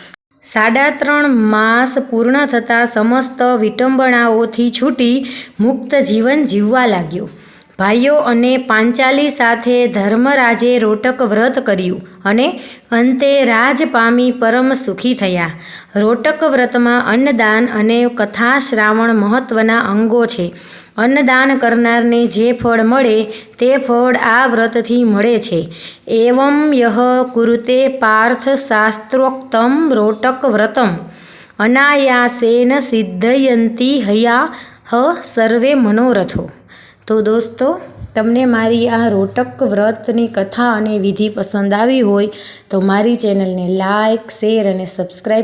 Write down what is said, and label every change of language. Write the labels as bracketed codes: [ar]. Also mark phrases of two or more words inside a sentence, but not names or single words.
[gu] 3.5 માસ પૂર્ણ થતા સમસ્ત વિટંબણાઓથી છૂટી મુક્ત જીવન જીવવા લાગ્યો। ભાઈઓ અને પાંચાલી સાથે ધર્મરાજે રોટક વ્રત કર્યું અને અંતે રાજ પામી પરમ સુખી થયા। રોટક વ્રતમાં અન્નદાન અને કથા શ્રાવણ મહત્વના અંગો છે। અન્નદાન કરનારને જે ફળ મળે તે ફળ આ વ્રતથી મળે છે। [sa] एवं यः कुरुते पार्थ शास्त्रोक्तं रोटक व्रतम् अनायासेन सिद्धयन्ति हयाः सर्वे मनोरथो। [hi] तो दोस्तों, [gu] તમને મારી આ રોટક વ્રતની કથા અને વિધિ પસંદ આવી હોય તો મારી ચેનલ ને [en] like share [gu] અને સબ્સ્ક્રાઇબ